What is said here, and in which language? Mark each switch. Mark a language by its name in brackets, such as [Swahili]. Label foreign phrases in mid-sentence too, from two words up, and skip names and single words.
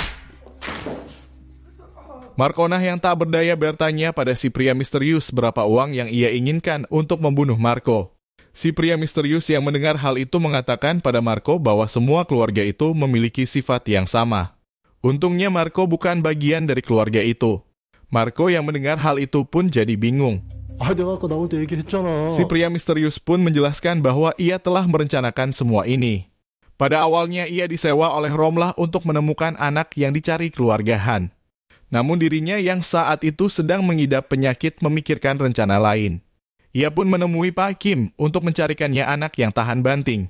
[Indonesian] Markona yang tak berdaya bertanya pada si pria misterius berapa uang yang ia inginkan untuk membunuh Marco. Si pria misterius yang mendengar hal itu mengatakan pada Marco bahwa semua keluarga itu memiliki sifat yang sama. Untungnya Marco bukan bagian dari keluarga itu. Marco yang mendengar hal itu pun jadi bingung. [Korean] 내가 아까 나올 때 얘기했잖아. [Indonesian] Si pria misterius pun menjelaskan bahwa ia telah merencanakan semua ini. Pada awalnya ia disewa oleh Romlah untuk menemukan anak yang dicari keluarga Han. Namun dirinya yang saat itu sedang mengidap penyakit memikirkan rencana lain. Ia pun menemui Pak Kim untuk mencarikannya anak yang tahan banting.